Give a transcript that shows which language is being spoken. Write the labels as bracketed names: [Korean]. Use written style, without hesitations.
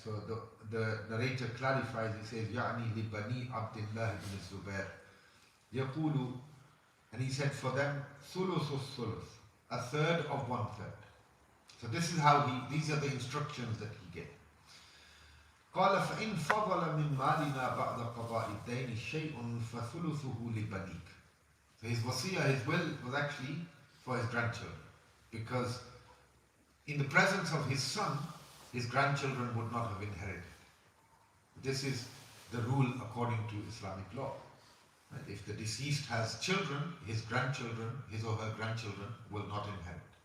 [English] So the narrator clarifies, he says, [Arabic] يعني لبني عبد الله بن الزبير يقول, [English] and he said for them, [Arabic] ثلث الثلث, [English] 1/3 of 1/3. So this is how these are the instructions that he gave. [Arabic] قال فإن فضل من مالنا بعد قضاء الدين شيء فثلثه لبنيك. [English] So his wasiyah, his will was actually for his grandchildren, because in the presence of his son, his grandchildren would not have inherited. This is the rule according to Islamic law. Right? If the deceased has children, his grandchildren, his or her grandchildren will not inherit.